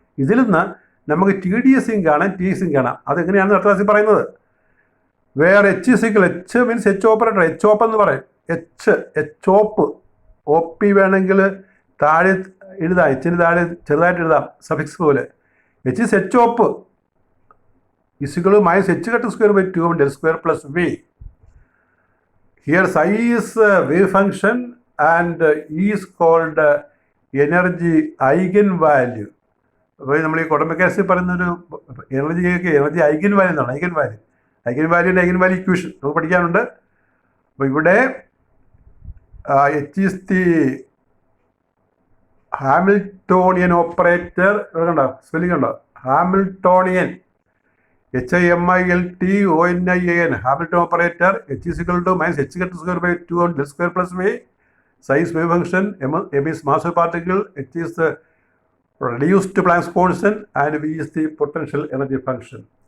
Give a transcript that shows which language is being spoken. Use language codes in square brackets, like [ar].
[ml] ഇതിൽ നിന്ന് നമുക്ക് ടി ഡി എസ് സിയും കാണാം, ടി എസ് സിയും കാണാം. അതെങ്ങനെയാണെന്ന് അടുത്ത ക്ലാസ്സിൽ പറയുന്നത്. വേറെ H means H operator, H ഓപ്പ് എന്ന് പറയും. എച്ച് ഓപ്പ്, ഒ പി വേണമെങ്കിൽ താഴെ എഴുതാം, എച്ചിന് താഴെ ചെറുതായിട്ട് എഴുതാം, സഫിക്സ് പോലെ. [en] H op is equal minus h cut square by 2 del square plus v. Here psi is wave function and E is called energy eigenvalue. [ml] അപ്പോൾ നമ്മൾ ഈ ക്വാണ്ടം മെക്കാനിക്സിൽ പറയുന്നൊരു എനർജി ഐഗൻ വാല്യൂ എന്നാണ്. ഐഗൻ വാല്യൂ ഇക്വേഷൻ നമുക്ക് പഠിക്കാനുണ്ട്. അപ്പോൾ ഇവിടെ [en] H is the Hamiltonian operator. [ml] കണ്ടോ സ്പെല്ലിംഗ് ഉണ്ടോ? [en] Hamiltonian, HIMILTONIAN, Hamilton operator. H is equal to minus h cut square by 2 on del square plus v. Psi is wave function, m is mass of particle, h is the reduced Planck's constant, and v is the potential energy function.